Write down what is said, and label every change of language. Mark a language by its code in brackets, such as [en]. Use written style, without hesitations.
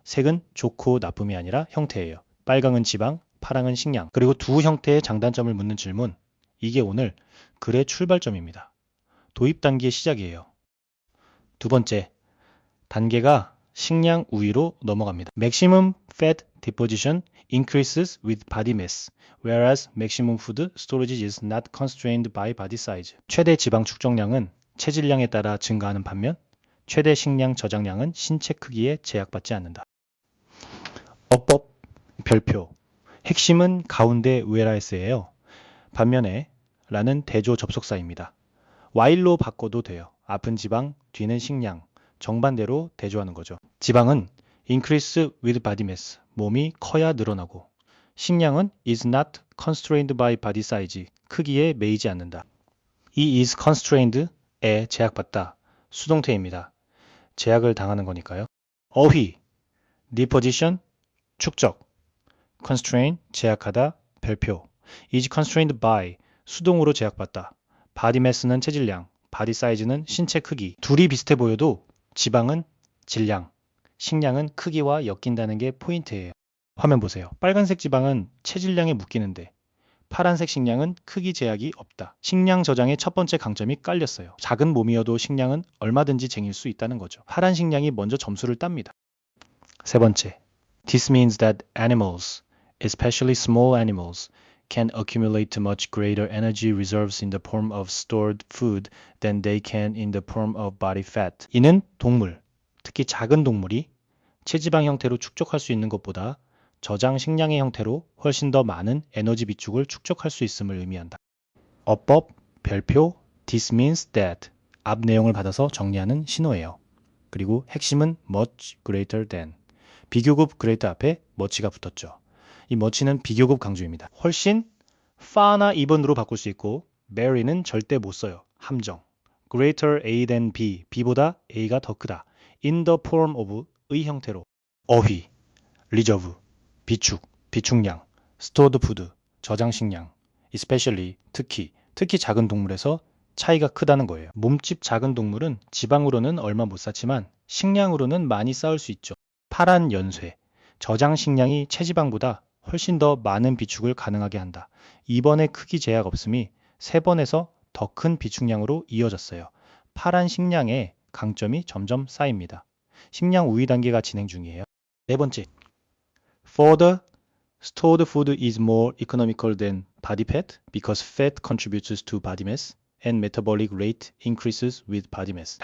[ko] 색은 좋고 나쁨이 아니라 형태예요. 빨강은 지방, 파랑은 식량. 그리고 두 형태의 장단점을 묻는 질문. 이게 오늘 글의 출발점입니다. 도입 단계의 시작이에요. 두 번째, 단계가 식량 우위로 넘어갑니다. [en] Maximum fat deposition increases with body mass, whereas maximum food storage is not constrained by body size. [ko] 최대 지방 축적량은 체질량에 따라 증가하는 반면 최대 식량 저장량은 신체 크기에 제약받지 않는다. 어법 별표. 핵심은 가운데 whereas예요. 반면에 라는 대조 접속사입니다. while로 바꿔도 돼요. 앞은 지방, 뒤는 식량. 정반대로 대조하는 거죠. 지방은 [en] increase with body mass, [ko] 몸이 커야 늘어나고 식량은 [en] is not constrained by body size, [ko] 크기에 매이지 않는다. 이 [en] is constrained [ko] 에 제약받다, 수동태입니다. 제약을 당하는 거니까요. 어휘, deposition, 축적, constrain, 제약하다, 별표, [en] is constrained by, [ko] 수동으로 제약받다, body mass는 체질량, body size는 신체 크기. 둘이 비슷해 보여도 지방은 질량, 식량은 크기와 엮인다는 게 포인트예요. 화면 보세요. 빨간색 지방은 체질량에 묶이는데 파란색 식량은 크기 제약이 없다. 식량 저장의 첫 번째 강점이 깔렸어요. 작은 몸이어도 식량은 얼마든지 쟁일 수 있다는 거죠. 파란 식량이 먼저 점수를 땁니다. 세 번째, [en] This means that animals, especially small animals, can accumulate much greater energy reserves in the form of stored food than they can in the form of body fat. [ko] 이는 동물, 특히 작은 동물이 체지방 형태로 축적할 수 있는 것보다 저장 식량의 형태로 훨씬 더 많은 에너지 비축을 축적할 수 있음을 의미한다. 어법, 별표, [en] this means that [ko] 앞 내용을 받아서 정리하는 신호예요. 그리고 핵심은 [en] much greater than. [ko] 비교급 greater 앞에 much가 붙었죠. 이 much는 비교급 강조입니다. 훨씬 far나 even으로 바꿀 수 있고 very는 절대 못 써요. 함정. [en] greater A than B, [ko] B보다 A가 더 크다. [en] in the form of [ko] 의 형태로. 어휘, reserve, 비축, 비축량, stored food, 저장 식량, especially, 특히 작은 동물에서 차이가 크다는 거예요. 몸집 작은 동물은 지방으로는 얼마 못 쌓지만 식량으로는 많이 쌓을 수 있죠. 파란 연쇄, 저장 식량이 체지방보다 훨씬 더 많은 비축을 가능하게 한다. 2번의 크기 제약 없음이 3번에서 더 큰 비축량으로 이어졌어요. 파란 식량의 강점이 점점 쌓입니다. 식량 우위 단계가 진행 중이에요. 네 번째, [en] further stored food is more economical than body fat because fat contributes to body mass and metabolic rate increases with body mass.